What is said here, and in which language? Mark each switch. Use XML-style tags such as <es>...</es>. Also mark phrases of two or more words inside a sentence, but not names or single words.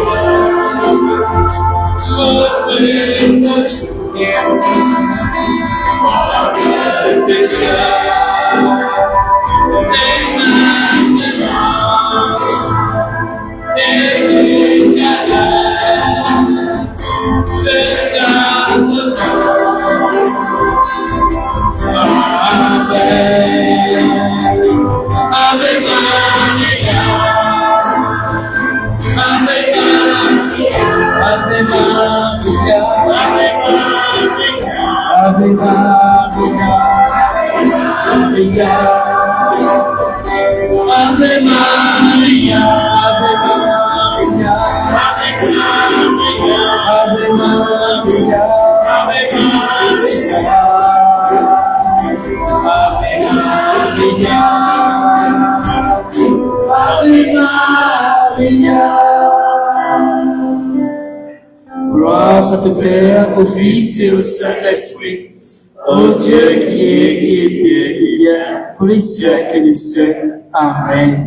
<fr>auprès de tes péchés, et maintenant, et jusqu'à l'heure de ta mort.</fr> <la>Ave Maria, Ave Maria, Ave Maria, Ave Maria, Ave Maria, Ave Maria, Ave Maria,</la> <fr>Grâce à ton Père, au Fils et au Saint-Esprit, au Dieu qui était, qui est, pour les siècles et les siècles. Amen.</fr>